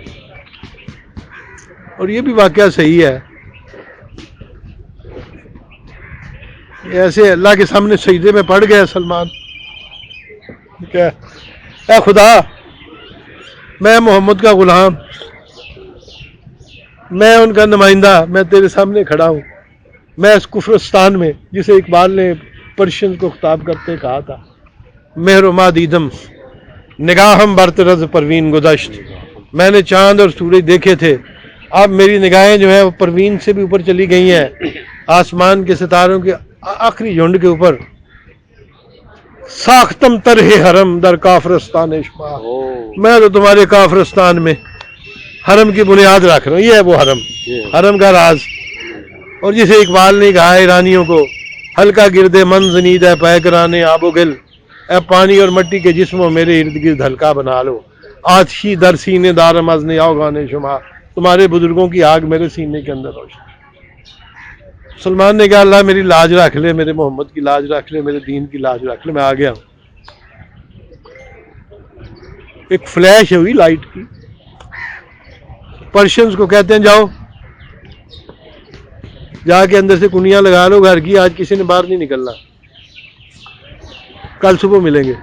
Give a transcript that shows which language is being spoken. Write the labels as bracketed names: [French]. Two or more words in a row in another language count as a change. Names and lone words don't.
[Urdu] اور یہ بھی واقعہ صحیح ہے، ایسے اللہ کے سامنے سجدے میں پڑ گیا سلمان، کیا اے خدا میں محمد کا غلام، میں ان کا نمائندہ، میں تیرے سامنے کھڑا ہوں. میں اس کفرستان میں، جسے اقبال نے پرشین کو خطاب کرتے کہا تھا، [Persian] مہر و ماہ دیدم نگاہم برطرز پروین گذشت، [Urdu] میں نے چاند اور سورج دیکھے تھے، اب میری نگاہیں جو ہیں وہ پروین سے بھی اوپر چلی گئی ہیں، آسمان کے ستاروں کے آخری جھنڈ کے اوپر. [Persian] ساختم طرح حرم در کافرستان شما، [Urdu] میں تو تمہارے کافرستان میں حرم کی بنیاد رکھ رہا ہوں. یہ ہے وہ حرم، حرم کا راز. اور جسے اقبال نے کہا ایرانیوں کو، [Persian] ہلکا گرد من زنید ہے پے کرانے آب و گل، [Urdu] اے پانی اور مٹی کے جسموں میرے ارد گرد ہلکا بنا لو، [Persian] آتشی در سینے دارم از نیاؤ گانے شما، [Urdu] تمہارے بزرگوں کی آگ میرے سینے کے اندر روشن. سلمان نے کہا اللہ میری لاج رکھ لے، میرے محمد کی لاج رکھ لے، میرے دین کی لاج رکھ لے، میں آ گیا ہوں. ایک فلیش ہوئی لائٹ کی. پرشینز کو کہتے ہیں جاؤ جا کے اندر سے کنیاں لگا لو گھر کی، آج کسی نے باہر نہیں نکلنا، کل صبح ملیں گے.